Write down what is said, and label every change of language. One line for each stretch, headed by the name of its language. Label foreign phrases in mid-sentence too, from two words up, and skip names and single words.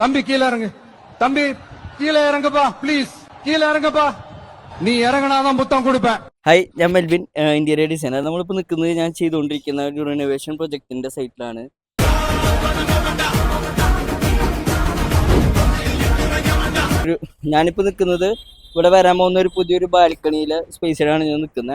Tamil: தம்பி கீழே இறங்கு, தம்பி கீழே இறங்குப்பா, ப்ளீஸ் கீழே இறங்குப்பா, நீ இறங்கணாதான் புத்தம் கொடுப்பேன்.
Malayalam: ഹായ്, ഞാൻ മെൽവിൻ,
English: interior designer.
Malayalam: നമ്മളിപ്പോൾ നിൽക്കുന്നത് ഞാൻ ചെയ്തുകൊണ്ടിരിക്കുന്ന ഒരു
English: renovation project
Malayalam: സൈറ്റിലാണ്. ഞാനിപ്പോൾ നിൽക്കുന്നത് ഇവിടെ വരാൻ പോകുന്ന ഒരു പുതിയൊരു ബാൽക്കണിയിലെ സ്പേസിലാണ് ഞാൻ നിൽക്കുന്നത്.